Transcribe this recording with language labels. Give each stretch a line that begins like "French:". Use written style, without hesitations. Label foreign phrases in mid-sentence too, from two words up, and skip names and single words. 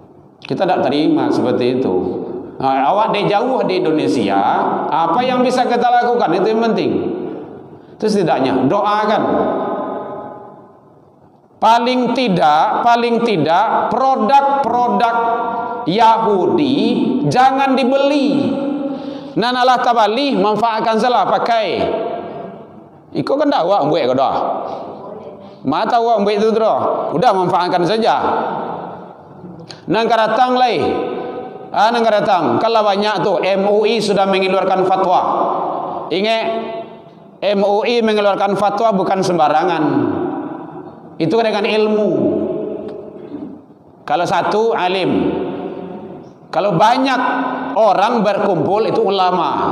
Indonesian: Kita tidak terima seperti itu. Awak di jauh di Indonesia, apa yang bisa kita lakukan itu yang penting. Itu setidaknya doakan. Paling tidak produk-produk Yahudi jangan dibeli.
Minangkabau: Nan Allah tabali manfaatkan salah pakai. Iko kan dah awak buat dah. Mata awak buat itu dah. Udah manfaatkan saja. Nang karatang lai. Nang karatang.
Indonesian: Kalau banyak tu MUI sudah mengeluarkan fatwa. Ingat MUI mengeluarkan fatwa bukan sembarangan. Itu dengan ilmu. Kalau satu alim, kalau banyak orang berkumpul itu ulama.